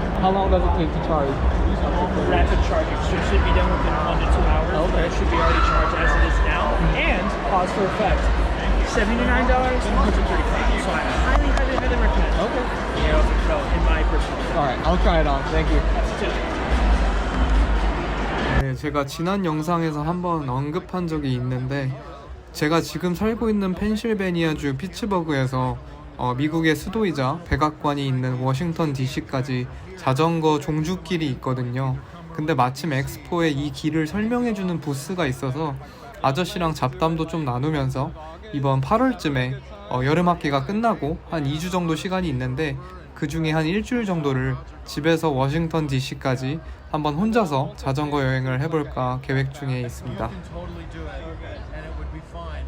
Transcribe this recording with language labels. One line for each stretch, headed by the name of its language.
English: How long does it take to charge? Rapid charging should be done within 1 to 2 hours. Okay. It should be already charged as it is now. And pause for effect. $79, $135. So I highly recommend. Okay. You know, so in my personal opinion. Alright, I'll try it on. Thank you. That's it.
Korean: 네, 제가 지난 영상에서 한번 언급한 적이 있는데 제가 지금 살고 있는 펜실베니아주 피츠버그에서 미국의 수도이자 백악관이 있는 워싱턴 DC까지 자전거 종주길이 있거든요. 근데 마침 엑스포에 이 길을 설명해주는 부스가 있어서 아저씨랑 잡담도 좀 나누면서 이번 8월쯤에 여름학기가 끝나고 한 2주 정도 시간이 있는데 그 중에 한 일주일 정도를 집에서 워싱턴 DC까지 한번 혼자서 자전거 여행을 해볼까 계획 중에 있습니다.
English: You can totally do it, and it would be fine.